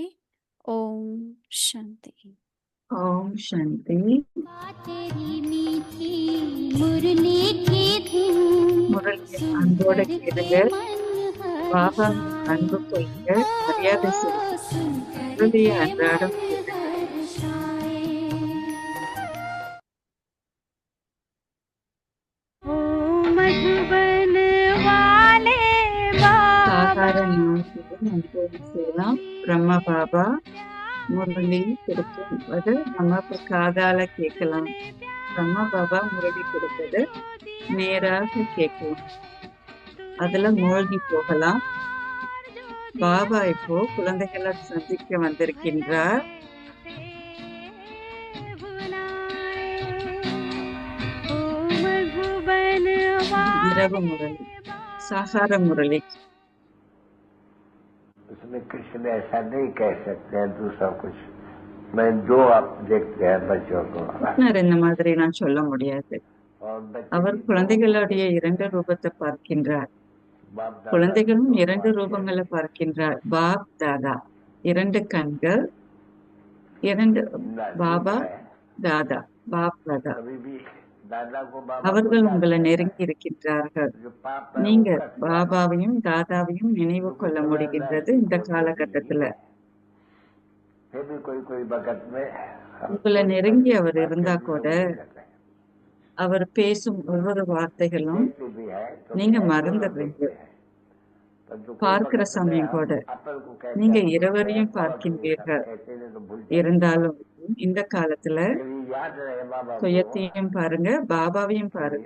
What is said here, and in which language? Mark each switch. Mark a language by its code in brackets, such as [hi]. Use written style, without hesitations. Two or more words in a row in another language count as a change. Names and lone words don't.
[hi] ओम शांति। [ta] ஓம் சாந்தி. [hi] तेरी मीठी मुरली की धुन [ta] முரளியை அன்போட [hi] सुनकर [ta] கேளுங்க. [hi] के मन [ta] பாபா [hi] हर्षाए, [ta] அன்பு கொள்ளுங்க, மரியாதை செய்யுங்க. [hi] सुनकर [ta] முரளியை [hi] के [ta] அன்றாடம் [hi] मन [ta] கேளுங்க. [hi] हर्षाए। ओ मधुबन वाले [ta] சாகார [hi] बाबा [ta] ஞானத்தையும் அனுபவம் செய்யலாம். பிரம்ம பாபா முரளி கொடுப்பது நம்ம காதால கேட்கலாம். பிரம்ம பாபா முரளி கொடுப்பது நேராக கேட்கலாம். அதுல மூழ்கி போகலாம். பாபா இப்போ குழந்தைகளை சந்திக்க வந்திருக்கின்றார். இரவு முரளி, சாகார முரளி. [hi] उसमें कृष्ण ऐसा नहीं कह सकते हैं दूसरा कुछ, मैं जो आप देखते हैं बच्चों को, [ta] கிருஷ்ணர் இந்த மாதிரி நான் சொல்ல முடியாது. [hi] और बच्चे [ta] அவர் [hi] भी [ta] குழந்தைகளுடைய இரண்டு ரூபத்தை பார்க்கின்றார். [hi] बाप दादा [ta] குழந்தைகளும் [hi] को [ta] இரண்டு [hi] बात [ta] ரூபங்களை பார்க்கின்றார். பாப் தாதா, இரண்டு கண்கள், இரண்டு [hi] ना [ta] பாபா [hi] ठीक है। [ta] தாதா, பாப் தாதா. [hi] कभी भी दादा को बाबा [ta] அவர்கள் [hi] को [ta] உங்களை [hi] याद [ta] நெருங்கி இருக்கின்றார்கள். [hi] जो पाप है [ta] நீங்க [hi] वो कट जाता है। [ta] பாபாவையும் தாதாவையும் நினைவு கொள்ள முடிகின்றது இந்த காலகட்டத்துல. [hi] फिर भी कोई वक्त में [ta] உங்களை நெருங்கி அவர் இருந்தா கூட அவர் பேசும் ஒவ்வொரு வார்த்தைகளும் நீங்க மறந்துடுறீங்க. பார்க்கிற சமயம் கூட நீங்க இருவரையும் பார்க்கின்றீர்கள். இருந்தாலும் இந்த காலத்துல சுயத்தையும் பாருங்க, பாபாவையும் பாருங்க.